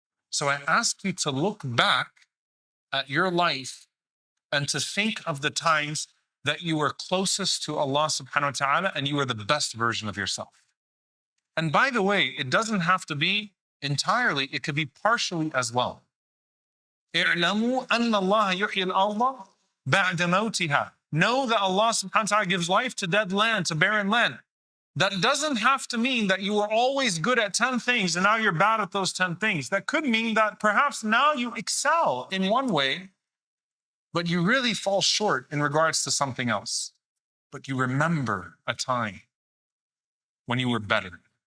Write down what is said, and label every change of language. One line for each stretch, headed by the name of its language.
English: So I ask you to look back at your life and to think of the times that you were closest to Allah subhanahu wa ta'ala and you were the best version of yourself. And by the way, it doesn't have to be entirely, it could be partially as well.
Arabic: اعلموا أن الله يحيي الأرض بعد موتها.
English: Know that Allah subhanahu wa ta'ala gives life to dead land, to barren land. That doesn't have to mean that you were always good at 10 things and now you're bad at those 10 things. That could mean that perhaps now you excel in one way, but you really fall short in regards to something else. But you remember a time when you were better.